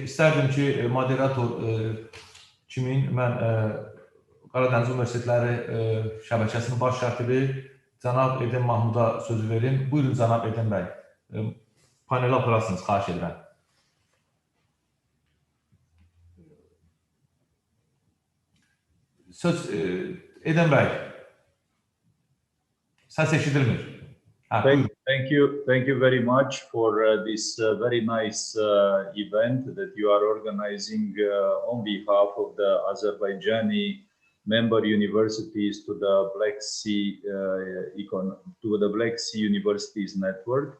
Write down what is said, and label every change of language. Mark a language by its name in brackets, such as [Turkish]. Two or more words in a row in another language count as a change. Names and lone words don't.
[Azerbaijani] İstərdim ki, moderator kimi mən Qaradəniz Universitetləri şəbəkəsinin baş katibi cənab Eden Mahmuda sözü verim. Buyurun cənab Eden bəy. Paneli aparasınız, xahiş edirəm. Söz Eden bəy. Səs eşidilmir. [English] Thank you very much for this very nice event that you are organizing on behalf of the Azerbaijani member universities to the Black Sea Universities Network.